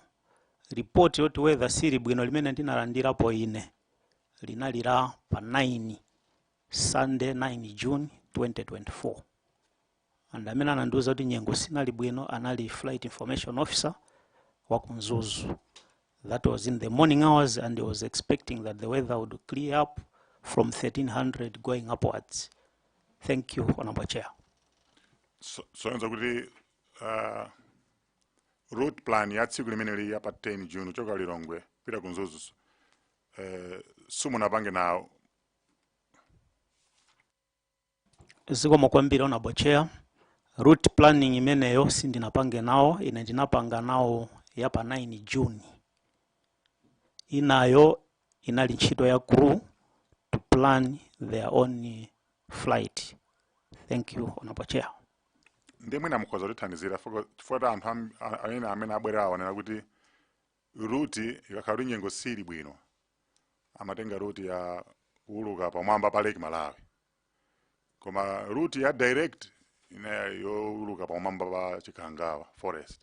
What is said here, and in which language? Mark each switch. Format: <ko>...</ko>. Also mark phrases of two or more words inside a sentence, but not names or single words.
<ny>Report yoti weather sili bwino limene ndinalandirapo ine linalira pa 9 Sunday 9 June 2024. And amene anandiuza kuti nyengo sinali bwino anali flight information officer wa ku Mzuzu.</ny> <en>That was in the morning hours, and he was expecting that the weather would clear up from 1300 going upwards. Thank you, Honorable Chair.</en> <ny>So nza kuti</ny> <en>route plan</en> <ny>ya tsiku limeneli ya pa 10 June choka Lilongwe pita ku Mzuzu simunapange nawo? Zikomo kwambiri</ny> <en>Honorable Chair. Route planning</en> <ny>imeneyo sindinapange nawo, ine ndinapanga nawo ya pa 9 June. Inayo inali ntchito ya</ny> <en>crew to plan their own flight. Thank you, Honorable Chair.</en> <ny>Ndemwe namukhoza kutithandizira fuata anthu amene abwera awanena kuti route ikakhala nyengo sili bwino amatenga route ya uluka pamwamba pa Lake Malawi. Koma route ya direct yo uluka pamwamba pa Chikangawa forest.</ny>